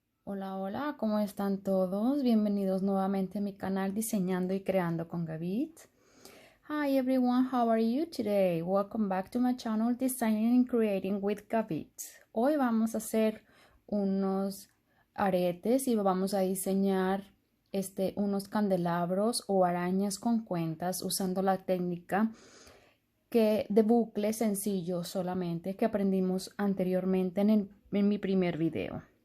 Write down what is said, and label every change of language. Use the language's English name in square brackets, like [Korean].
[Spanish] Hola, hola, ¿cómo están todos? Bienvenidos nuevamente a mi canal Diseñando y Creando con Gabeadz. [English] Hi everyone, how are you today? Welcome back to my channel Designing and Creating with Gabeadz. [Spanish] Hoy vamos a hacer unos aretes y vamos a diseñar unos candelabros o arañas con cuentas usando la técnica de bucle sencillo solamente que aprendimos anteriormente en mi primer video.